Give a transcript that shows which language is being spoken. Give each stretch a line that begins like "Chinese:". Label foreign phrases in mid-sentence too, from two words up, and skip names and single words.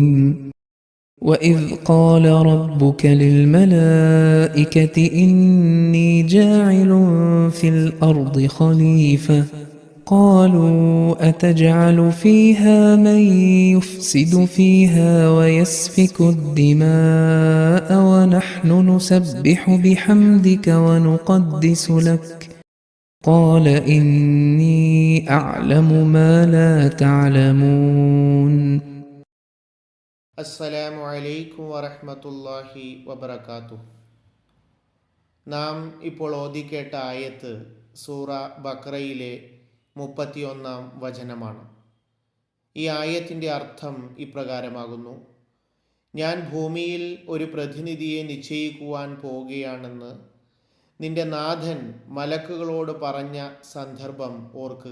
Arabic: وإذ قال ربك للملائكة إني جاعل في الأرض خليفة قالوا أتجعل فيها من يفسد فيها ويسفك الدماء ونحن نسبح بحمدك ونقدس لك قال إني أعلم ما لا تعلمون. السلام عليكم ورحمة الله وبركاته.
Malayalam: നാം ഇപ്പോൾ ഓതിക്കേട്ട ആയത്ത് സൂറ ബഖറയിലെ 31-ാം വചനമാണ്. ഈ ആയത്തിൻ്റെ അർത്ഥം ഇപ്രകാരമാകുന്നു: ഞാൻ ഭൂമിയിൽ ഒരു പ്രതിനിധിയെ നിശ്ചയിക്കുവാൻ പോവുകയാണെന്ന് നിന്റെ നാഥൻ മലക്കുകളോട് പറഞ്ഞ സന്ദർഭം ഓർക്കുക.